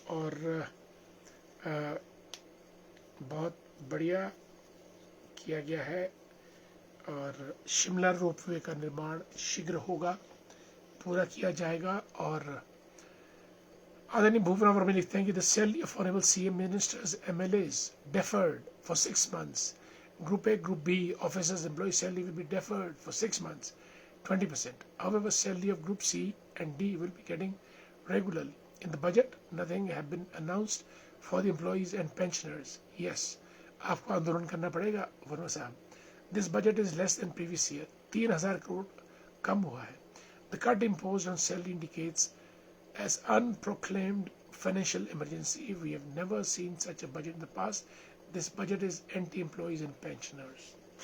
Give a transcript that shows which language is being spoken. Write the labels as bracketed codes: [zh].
[hi] और बहुत बढ़िया किया गया है। और शिमला रोपवे का निर्माण शीघ्र होगा, पूरा किया जाएगा। और आदरणीय भूपराम वर्मा लिखते हैं कि [en] The salary of honourable CM, ministers, MLAs deferred for 6 months. Group A, Group B, officers, employee salary will be deferred for 6 months, 20%. However, salary of Group C and D will be getting regularly. In the budget, nothing have been announced for the employees and pensioners. [hi] Yes, आपको आंदोलन करना पड़ेगा वर्मा साहब। [en] This budget is less than previous year. [hi] 3,000 crore कम हुआ है। [en] The cut imposed on salary indicates as unproclaimed financial emergency. We have never seen such a budget in the past. This budget is anti-employees and pensioners.